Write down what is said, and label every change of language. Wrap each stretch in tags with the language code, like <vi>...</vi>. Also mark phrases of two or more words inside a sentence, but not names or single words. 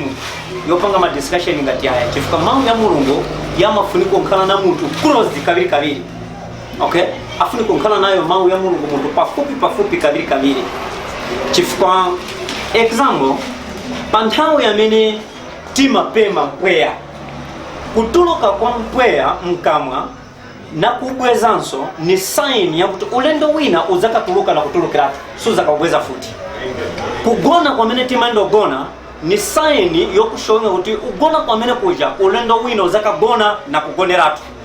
<ny>yopanga ma discussion ngati haya chifukwa mawu ya Mulungu yamafuniko nkhala na muntu close kabiri okay afuniko nkhala nayo mawu ya Mulungu muntu pafupi kabiri chifukwa example panthawi amene timapema mpweya kutuluka kwa mpweya mkamwa na kubwezanso ni sign ya kuti ulendo wina uzakatuluka na kutulukiratu suzakabweza futi kugona kwa mene timando gona ni sign yokushonga kuti ugona kwa mene kuja ulendo wina uzakagona na kugoneratu</ny>